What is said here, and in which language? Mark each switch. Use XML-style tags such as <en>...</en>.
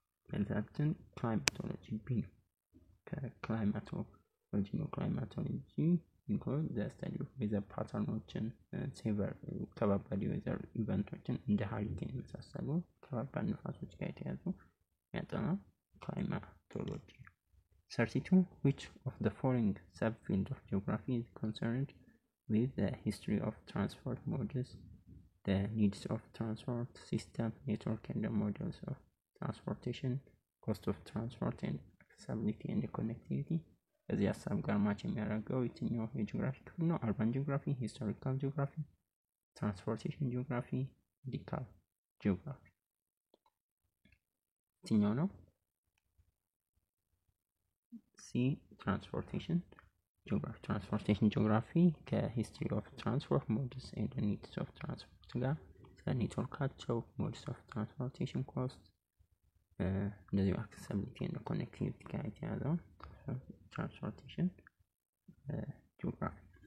<am>መልሳችን ክላይማቶሎጂ ቢ ነው። ከክላይማቶሎጂ ነው። ክላይማቶሎጂ</am> <en>include the study of weather</en> <am>patternoችን ሴቨር ከባባድ የዌዘር ኢቨንቶችን እንደ ሃሪኬን የመሳሰሉ ከባባድ ንፋሶች ጋር የተያዙ የሚያጠናው climatology.</am> <en>32 which of the following subfield of geography is concerned with the history of transport modes, the needs of transport system network and the models of transportation, cost of transport and accessibility and connectivity?</en> <am>እዚህ ሀሳብ ጋር ማች የሚያደርገው የትኛው የጂኦግራፊ ክፍል ነው? አርባን ጂኦግራፊ፣ ሂስቶሪካል ጂኦግራፊ፣ ትራንስፖርቴሽን ጂኦግራፊ፣ ሜዲካል ጂኦግራፊ የትኛው ነው? ሲ ትራንስፖርቴሽን ጂኦግራፊ። ትራንስፖርቴሽን ጂኦግራፊ ከሂስትሪ ኦፍ ትራንስፖርት ሞድስ ኤንድ ኒድስ ኦፍ ትራንስፖርት ጋር ስለ ኔትወርካቸው፣ ሞድስ ኦፍ ትራንስፖርቴሽን፣ ኮስት እንደዚሁ አክሰሲቢሊቲ እና ኮኔክቲቪቲ ጋር የተያዘው transportation geography.</am>